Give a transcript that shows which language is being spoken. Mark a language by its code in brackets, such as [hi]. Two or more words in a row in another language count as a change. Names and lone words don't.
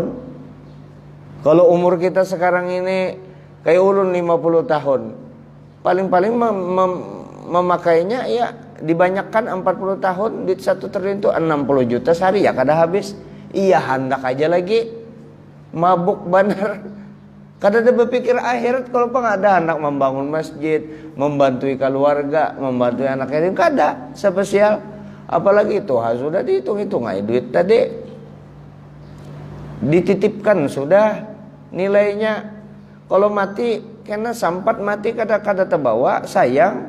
[bjn] Kalau umur kita sekarang ini kayak ulun 50 tahun, paling-paling memakainya ya dibanyakan 40 tahun di 1 triliun itu 60 juta sehari ya kada habis. Iya hendak aja lagi mabuk benar. Kada ada berpikir akhirat kalau ada hendak membangun masjid, membantu keluarga, membantu anak yatim, kada spesial. Apalagi Tuhan sudah dihitung-hitung aja duit tadi. Dititipkan sudah nilainya. Kalau mati karena sempat mati kada terbawa, sayang.